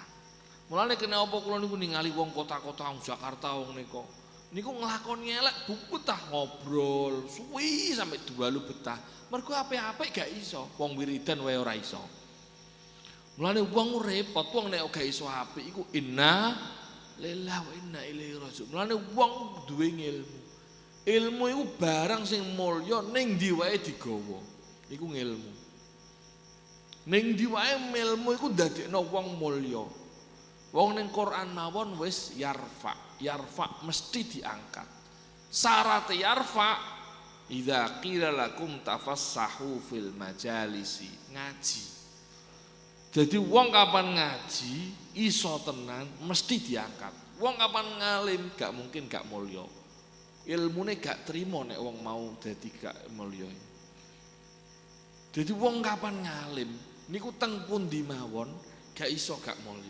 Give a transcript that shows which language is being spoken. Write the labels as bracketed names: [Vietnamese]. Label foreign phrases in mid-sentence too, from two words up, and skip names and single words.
[Javanese] Mulane kena apa kula niku ningali wong kota-kota Jakarta wong niku nglakoni elek betah ngobrol suwi sampai 2 lu betah. Mergo apik-apik gak iso, wong wiridan wae ora iso. Mulane wong repot, wong nek gak iso apik iku [Arabic] إنا لله وإنا إليه راجعون. [Javanese] Mulane wong duwe ilmu. Ilmu iku barang sing mulya ning ndi wae digawa. Iku ngilmu. Ning ndi wae ilmu iku ndadekno wong mulya. Wong ning Quran mawon wis yarfa mesti diangkat. [Arabic] Syarat يرفع إذا قيل لكم تفسحوا في المجالس, [Javanese] ngaji. Jadi wong kapan ngaji iso tenan mesti diangkat. Wong kapan ngalim gak mungkin gak mulya. Ilmune gak trimo nek wong mau dadi gak mulya. Jadi wong kapan ngalim niku teng pundi mawon gak iso gak mulya.